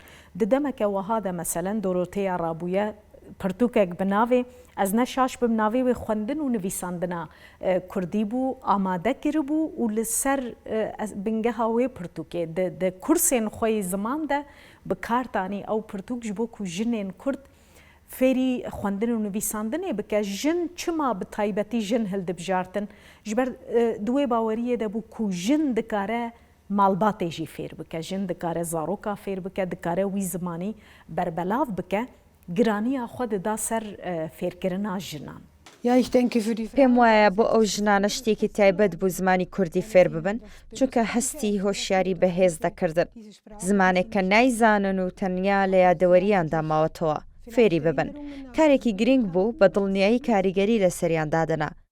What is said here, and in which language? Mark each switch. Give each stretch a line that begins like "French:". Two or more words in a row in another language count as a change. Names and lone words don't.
Kurdish: ددەمەکە وەهادە مەسەلەن دۆرۆتەیە ڕابوویە پرتوکێک بناوێ ئەز نەشاش بم ناوێ وێ خوێندن و نویساندنە کوردی بوو ئامادە کرد بوو و لەسەر بنگەها وێ پرتوکێ د کورسێن خۆی زماندا بکارتانی ئەو پرتوک ji بۆ ku jinên Kurd fêrî xwendin û nivîsandinê bike jin çima bi taybetî jin hildibjartin ji ber duwê baweriyê de bû ku jin dikare malbatê jî fêr bike jin dikare zaroka fêr bike dikare wî zimanî berbelav bike giraniya xwe dida ser fêrkirina jinan.
Central Kurdish: پێم وایە بۆ ئەو ژنانە شتێکی تایبەت بوو زمانی کوردی فێر ببن چونکە هەستی هۆشیاری بەهێز دەکردن زمانێک کە نایزانن و تەنیا لە یادەوەریاندا ماوەتەوە فێری ببن کارێکی گرنگ بوو بە دڵنیایی کاریگەری لە سەریان دادنا